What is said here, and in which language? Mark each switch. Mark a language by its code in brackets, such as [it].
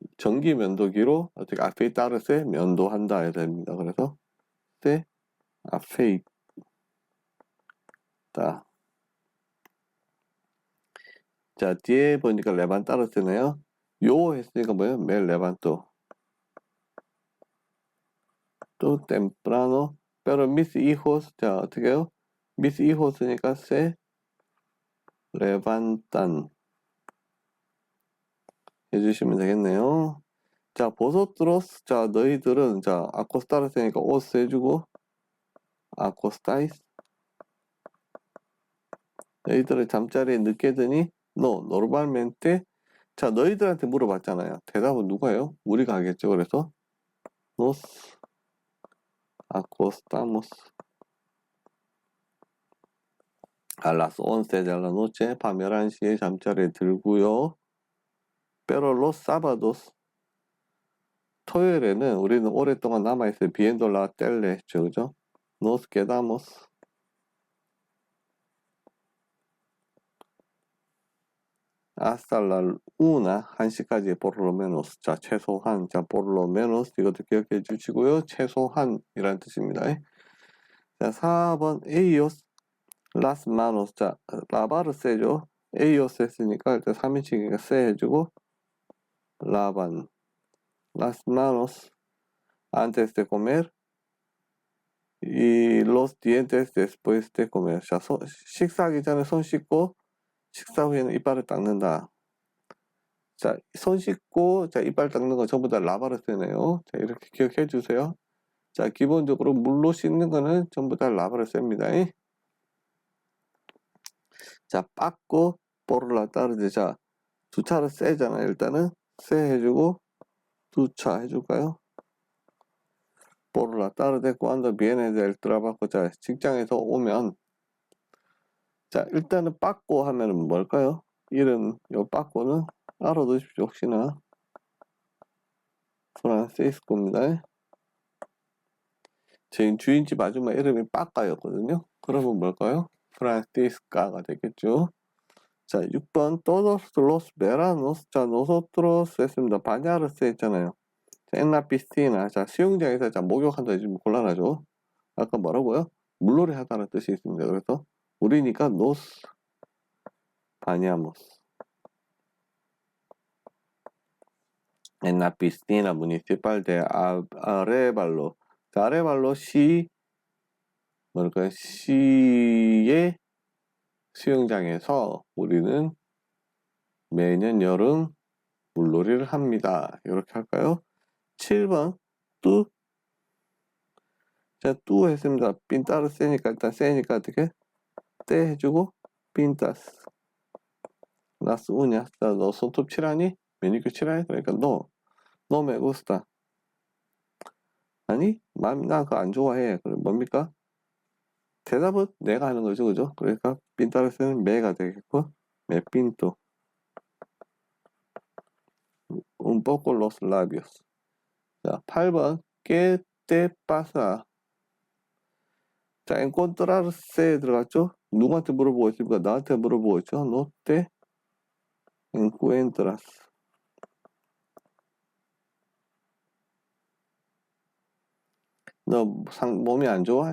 [ko] 전기 면도기로 어떻게 앞에 따르세 면도한다 해야 됩니다. 그래서 때 앞에 있다. 자, 뒤에 보니까 레반따르세네요. 요 했으니까 뭐예요? 멜 레반또. [es] 또 템프라노 pero mis hijos. [ko] 자, 어떻게 해요? [es] mis hijos니까 se levantan [ko] 해주시면 되겠네요. 자, vosotros. 자, 너희들은. 자, acostar세니까 os 해주고 [es] acostáis. [ko] 너희들은 잠자리에 늦게 드니 [es] no, normalmente. [ko] 자, 너희들한테 물어봤잖아요. 대답은 누가 해요? 우리가 하겠죠. [es] 그래서 nos acostamos a las 11 de la noche. [ko] 밤 11시에 잠자리에 들고요. [es] pero los sábados. [ko] 토요일에는 우리는 오랫동안 남아있어요. [es] viendo la tele [ko] 했죠. 그죠? [es] nos quedamos hasta la una. [ko] 1시까지 [es] por lo menos. [ko] 자, 최소한. 자, [es] por lo menos [ko] 이것도 기억해 주시고요. 최소한이라는 뜻입니다. 자, 4번 [es] ellos las manos. [ko] 자, 라바르 세죠. ellos 했으니까 일단 3인칭이니까 세 해주고 [es] lavan las manos antes de comer y los dientes después de comer. [ko] 자, 식사하기 전에 손 씻고 식사 후에는 이빨을 닦는다. 자, 손 씻고, 자, 이빨 닦는 거 전부 다 라바르세네요. 자, 이렇게 기억해 주세요. 자, 기본적으로 물로 씻는 거는 전부 다 라바르세입니다. 자, 빠꾸, 뽀르라 따르지. 자, 두 차를 세잖아요. 일단은 세 해주고, 두 차 해줄까요? [es] 뽀르라 따르데 cuando viene del trabajo. [ko] 자, 직장에서 오면. 자, 일단은 빠꾸 하면은 뭘까요? 이름, 요 빠꾸는 알아두십시오. 혹시나. 프란시스코입니다. 제 주인집 아줌마 이름이 빠까였거든요. 그러면 뭘까요? 프란시스카가 되겠죠. [es] 자, 6번 todos los veranos. [ko] 자, nosotros 했습니다. 바냐르스 했잖아요. 자, en la piscina. 자, 수영장에서. 자, 목욕한다 해주면 곤란하죠. 아까 뭐라고요? 물놀이 하다는 뜻이 있습니다. 그래서 우리니까 [es] nos bañamos en la piscina municipal de Arévalo. [ko] 자, 아레발로 시 뭘까요? 시의 수영장에서 우리는 매년 여름 물놀이를 합니다. 이렇게 할까요? 7번 뚜. 자, 뚜 했습니다. 핀따르 세니까 일단 세니까 어떻게? 떼 해주고 핀따스 라스 우냐. 자, 너 손톱 칠하니? 매니큐어 칠하니? 그러니까 너 메구스타. 아니, 난 그거 안 좋아해. 그럼 뭡니까? 대답은 내가 하는 거죠. 그죠? 그러니까 핀따르 세는 메가 되겠고 메 핀토 [es] un poco los labios. [ko] 자, 8번 [es] ¿Qué te pasa? [ko] 자, encontrarse 들어갔죠? 누구한테 물어보고 있습니까? 나한테 물어보고 있죠? [es] No te encuentras. [ko] 너 몸이 안 좋아?